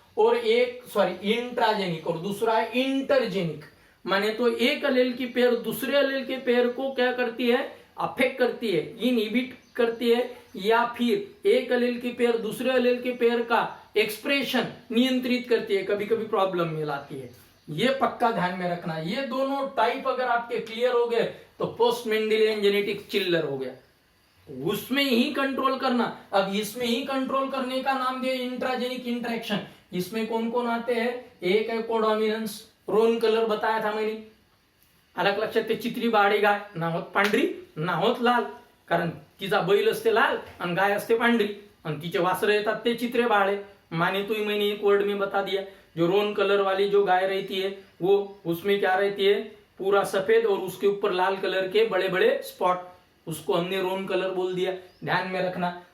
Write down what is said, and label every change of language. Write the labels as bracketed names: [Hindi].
[Hindi] और एक इंट्राजेनिक, और दूसरा है इंटरजेनिक, माने तो एक अलेल की पेयर दूसरे अलेल के पेयर को क्या करती है, अफेक्ट करती है, इनहिबिट करती है, या फिर एक अलेल की पेयर दूसरे अलेल के पेयर का एक्सप्रेशन नियंत्रित करती है, कभी कभी प्रॉब्लम में लाती है। ये पक्का ध्यान में रखना। ये दोनों टाइप अगर आपके क्लियर हो गए तो पोस्ट मेंडेलियन जेनेटिक चिल्लर हो गया, उसमें ही कंट्रोल करना। अब इसमें ही कंट्रोल करने का नाम दिया इंट्राजेनिक इंटरेक्शन। इसमें कौन कौन आते हैं, एक है कोडॉमिनन्स, रोन कलर बताया था मैंने, [Marathi] अलग लक्षात ते चित्री बाळी गाय ना होत पांढरी ना होत लाल, कारण तिचा बैल असते लाल आणि गाय असते पांढरी, आणि तिचे वासरे येतात ते चित्रे बाळे। [Hindi] माने तो मैंने एक वर्ड में बता दिया, जो रोन कलर वाली जो गाय रहती है वो उसमें क्या रहती है, पूरा सफेद और उसके ऊपर लाल कलर के बड़े बड़े स्पॉट, उसको हमने रोन कलर बोल दिया, ध्यान में रखना।